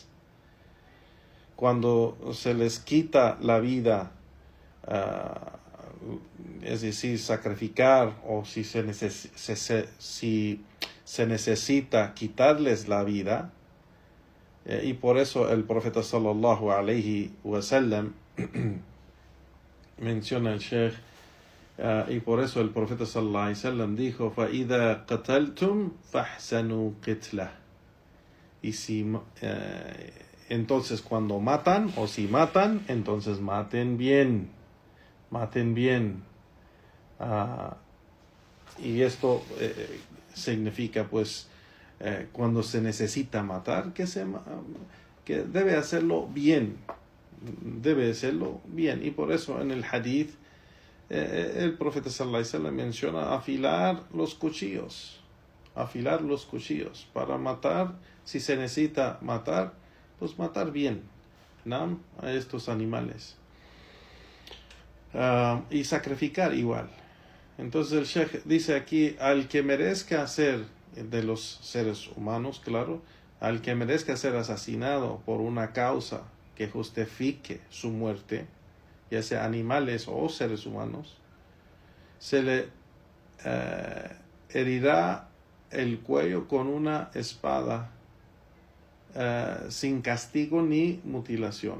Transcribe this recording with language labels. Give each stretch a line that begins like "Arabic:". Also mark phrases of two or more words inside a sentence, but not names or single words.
Spanish: Cuando se les quita la vida, es decir, sacrificar, o si se necesita quitarles la vida, y por eso el profeta
Arabic: صلى الله عليه وسلم
Spanish: menciona el Sheikh, y por eso el profeta
Arabic: صلى الله عليه وسلم
Spanish: dijo,
Arabic: فَإِذَا قَتَلْتُمْ فَاحْسَنُوا قِتْلَهُ.
Spanish: Y entonces cuando matan, o si matan, entonces maten bien. Y esto significa, pues, cuando se necesita matar, que debe hacerlo bien. Y por eso en el hadith, el profeta
Arabic: صلى الله عليه وسلم
Spanish: menciona afilar los cuchillos para matar. Si se necesita matar, pues matar bien, ¿no? A estos animales. y sacrificar igual. Entonces el Sheikh dice aquí, al que merezca ser, de los seres humanos, claro, al que merezca ser asesinado por una causa que justifique su muerte, ya sea animales o seres humanos, se le herirá el cuello con una espada sin castigo ni mutilación.